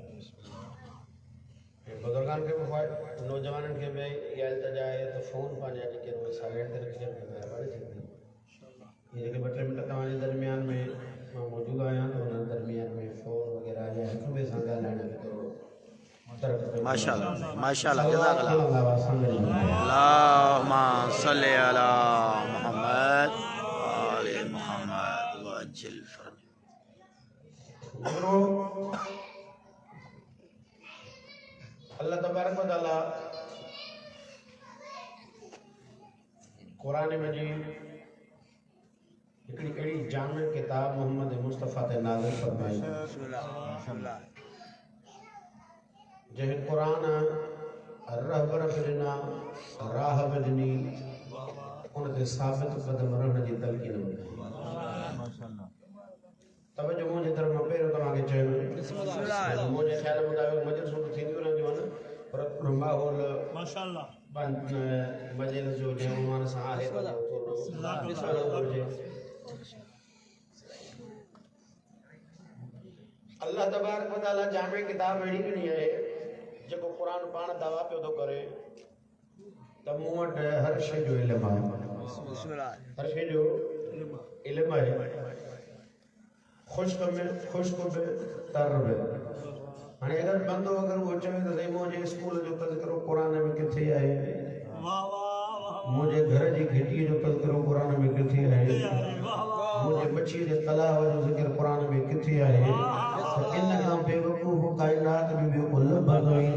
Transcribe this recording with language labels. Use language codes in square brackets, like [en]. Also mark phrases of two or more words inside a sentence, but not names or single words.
[sd] बुज़ुर्गनि खे बि नौजवाननि खे बि इहा इल्तिजा आहे त फ़ोन पंहिंजा जेके उहे साइलेंट ते रखी छॾनि महिरबानी थींदी। इहे जेके 2-3 मिंट तव्हांजे दरमियान में मां मौजूदु आहियां त हुन दरमियान में फ़ोन वग़ैरह या हिक ॿिए सां ॻाल्हाइण खे थोरो [ar] ما شاء الله ما شاء الله جزاك الله اللهم صل على محمد آل محمد وعجل فرج. الله تبارك وتعالى [sd] कुरान मजीद हिकिड़ी अहिड़ी जामिल किताब मोहम्मद मुस्तफ़ा ते नाज़िल फरमाई जंहिं क़ुरान रहबर ॾिना राह बि ॾिनी उन ते साबित क़दम रहण जी तलक़ीन ॿुधाई। तवजो मुंहिंजी तरफ़ मां पहिरियों तव्हांखे चयो मुंहिंजे ख़्याल मुताबिक़ मजलिसूं थींदियूं रहंदियूं आहिनि पर माहौल माशाल्लाह मजलिस जो जंहिं उन्वान सां आहे [ar] الله تبارك وتعالى [sd] जामे किताब अहिड़ी ॾिनी आहे जेको क़ुरान पाण दावा पियो थो करे त मूं वटि हर शइ जो इल्मु आहे, हर शइ जो इल्मु आहे, ख़ुश्क में ख़ुश्क बि तर बि। हाणे अगरि बंदो अगरि उहो चवे त साईं मुंहिंजे स्कूल जो तज़किरो क़ुरान में किथे आहे, मुंहिंजे घर जी घिटीअ जो तज़किरो क़ुरान में किथे आहे, मुंहिंजे बचीअ जे तलाउ जो ज़िक्र क़ुरान में किथे आहे, त इन खां बेवकूफ़ काइनात में ॿियो को लभंदो ई न।